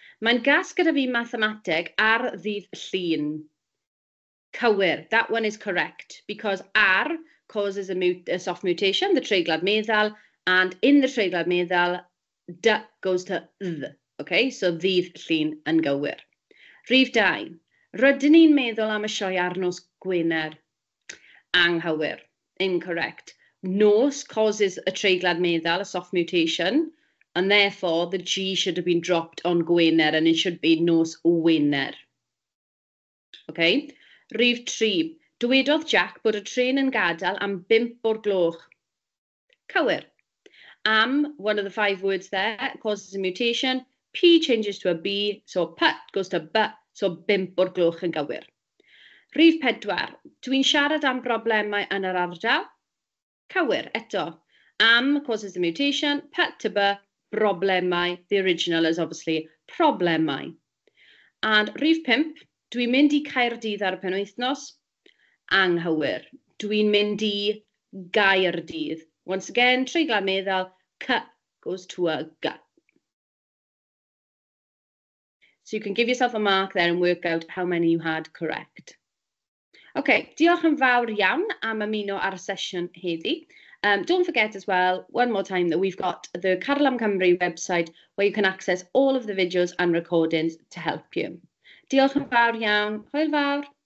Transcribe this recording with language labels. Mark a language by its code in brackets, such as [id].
[cy] Mae'n gas gyda fi mathemateg ar ddydd Llun. [en] Cywir, that one is correct, because ar causes a soft mutation, the Treiglad Meddal, and in the Treiglad Meddal, d goes to th. [cy] OK, so ddydd Llun yn gywir. Rhif 2. Rydyn ni'n meddwl am y sioe ar nos Gwener. Anghywir, incorrect. [en] Nos causes a Treiglad Meddal, a soft mutation, and therefore the G should have been dropped on Gwener, and it should be nos Wener. [cy] Okay. Rhif 3. Dywedodd Jack bod y tren yn gadael am 5 o'r gloch. Cywir. [en] Am, one of the 5 words there, causes a mutation. P changes to a B, so P goes to B, so 5 o'r gloch yn gywir. Rhif 4. [cy] Dwi'n siarad am broblemau yn yr ardal. Cywir, eto. [en] Am causes a mutation, P to B, broblemau. The original is obviously problemau. [cy] And rhif 5. Dwi'n mynd I Caerdydd ar y penwythnos. Anghywir. Dwi'n mynd I Gaerdydd. [en] Once again, Treiglad Meddal, C goes to a G. So you can give yourself a mark there and work out how many you had correct. [cy] OK, diolch yn fawr iawn am ymuno ar y sesiwn heddi. [en] Don't forget as well, one more time, that we've got the Carlam Cymru website where you can access all of the videos and recordings to help you. [cy] Diolch yn fawr iawn. Hwyl fawr.